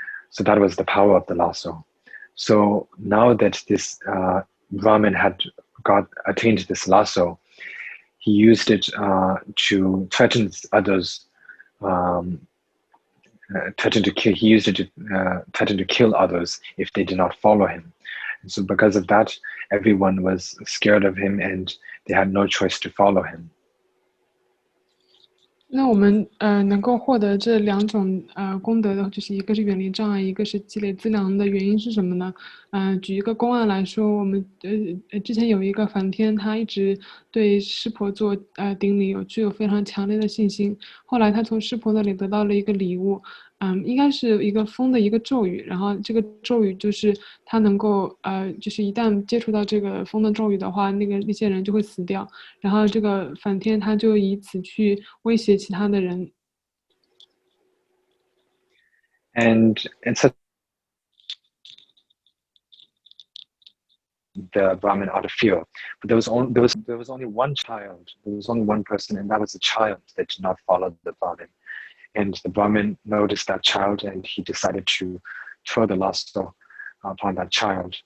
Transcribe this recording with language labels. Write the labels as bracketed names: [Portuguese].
[English] So that was the power of the lasso. So now that this Brahmin had attained this lasso, he used it to threaten others, he used it to threaten to kill others if they did not follow him. And so because of that, everyone was scared of him and they had no choice to follow him. [Chinese] 那我们能够获得这两种功德的，就是一个是远离障碍，一个是积累资粮的原因是什么呢？举一个公案来说，我们之前有一个梵天，他一直对湿婆做顶礼，具有非常强烈的信心。后来他从湿婆那里得到了一个礼物，应该是一个风的一个咒语，然后这个咒语就是他能够就是一旦接触到这个风的咒语的话，那些人就会死掉，然后这个梵天他就以此去威胁其他的人。 [English] And such the Brahmin out of fear, but there was only one child, there was only one person, and that was a child that did not follow the Brahmin. And the Brahmin noticed that child, and he decided to throw the lasso upon that child.